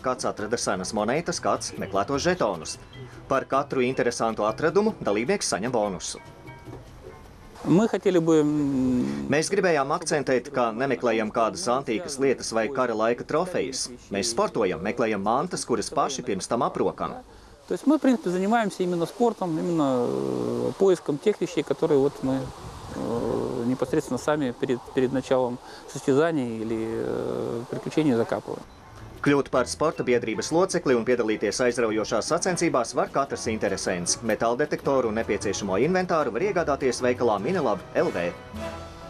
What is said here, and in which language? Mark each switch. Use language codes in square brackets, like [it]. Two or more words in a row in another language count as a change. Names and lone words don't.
[lv] Kāds atrada senas monētas, kāds meklētos žetonus. Par katru interesantu atradumu dalībnieks saņem bonusu. Mēs gribējām akcentēt, ka nemeklējam kādas antīkas lietas vai kara laika trofejas. Mēs sportojam, meklējam mantas, kuras paši pirms tam aprokam. [ru] То есть мы, в принципе, занимаемся именно спортом, именно поиском тех вещей, которые вот мы непосредственно сами перед началом состязаний или приключений закапываем. [lv] Kļūt par sporta biedrības locekli un piedalīties aizraujošās sacensībās var katrs interesents. Metāla detektoru un nepieciešamo inventāru var iegādāties veikalā Minelab LV.